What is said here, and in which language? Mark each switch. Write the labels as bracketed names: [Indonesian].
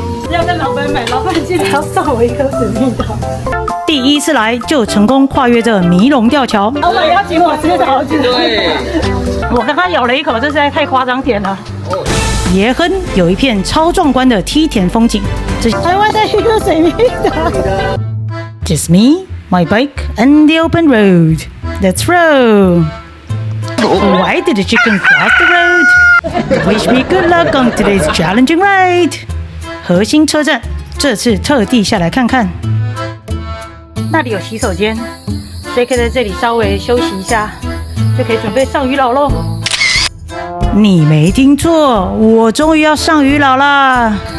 [Chinese] 要跟老板买，老板记得要送我一颗水蜜桃。第一次来就成功跨越这迷龙吊桥。老板邀请我吃桃子。对。我刚刚咬了一口，这实在太夸张点了。耶亨有一片超壮观的梯田风景。台湾的一颗水蜜桃。 [English] Just me, my bike, and the open road. Let's roll. Why did the chicken cross the road? Wish me good luck on today's challenging ride. [Chinese] 核心车站，这次特地下来看看。那里有洗手间，所以可以在这里稍微休息一下，就可以准备上渔岛喽。你没听错，我终于要上渔岛啦！